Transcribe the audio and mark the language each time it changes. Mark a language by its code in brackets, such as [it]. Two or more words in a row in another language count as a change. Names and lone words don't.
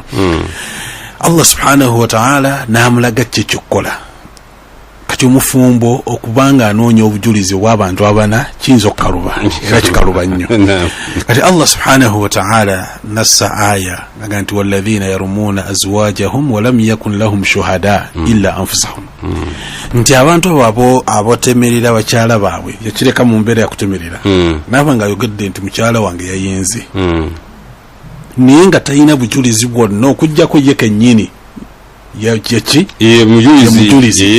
[ar] الله سبحانه وتعالى [lg] n'amulaga kyekyokukola. Kati omufumbo okubanga anoonya obujulizi bw'abantu abana kiyinza okukaluba, era kikaluba nnyo. [ar] Kati الله سبحانه وتعالى [lg] nassa aya naga nti [ar] والذين يرمون أزواجهم ولم يكن لهم شهداء إلا أنفسهم, [lg] nti abantu abo abotemerera bakyala baabwe, yakireka mu mbeera yakutemerera, naaba nga ayogedde nti mukyala wange yayenze, naye nga talina bujulizi bwonna okuggyako ye kennyini mujulizi.